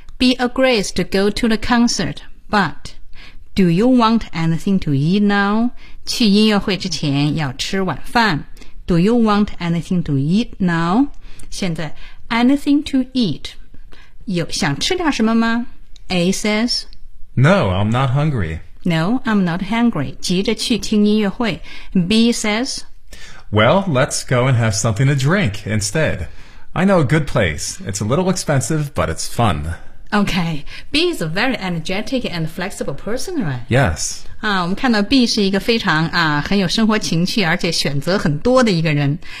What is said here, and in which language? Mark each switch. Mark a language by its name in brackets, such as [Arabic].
[English] B agrees to go to the concert, but... Do you want anything to eat now? [Chinese] 去音乐会之前要吃晚饭。 [English] Do you want anything to eat now? [Chinese] 现在 [English] anything to eat. [Chinese] 有想吃点什么吗？ [English] A says, No, I'm not hungry. No, I'm not hungry. [Chinese] 急着去听音乐会。 [English] B says, Well, let's go and have something to drink instead. I know a good place. It's a little expensive, but it's fun. Okay, B is a very energetic and flexible person, right? Yes. [Chinese] 我们看到 B 是一个非常很有生活情趣而且选择很多的一个人。